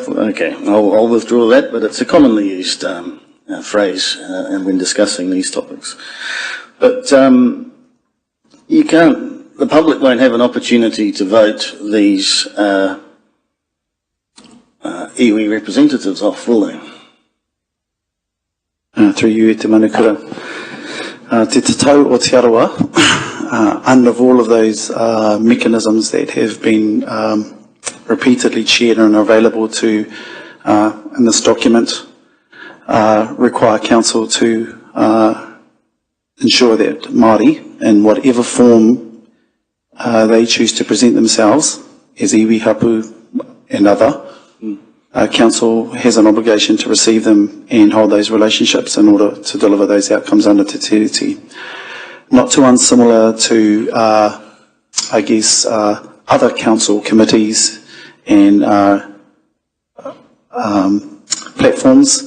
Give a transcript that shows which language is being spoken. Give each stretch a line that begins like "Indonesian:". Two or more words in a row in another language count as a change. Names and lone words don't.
English: Okay, I'll withdraw that, but it's a commonly used phrase when discussing these topics. But you can't. The public won't have an opportunity to vote these iwi representatives off, will they? Through you,
Māori: Te Manukura.
English: Te tatau o te arawa, under all of those mechanisms that have been repeatedly shared and are available to in this document, require Council to ensure that Māori, in whatever form they choose to present themselves, as iwi, hapu and other, Council has an obligation to receive them and hold those relationships in order to deliver those outcomes under Te Tiriti. Not too unsimilar to, I guess, other council committees and platforms.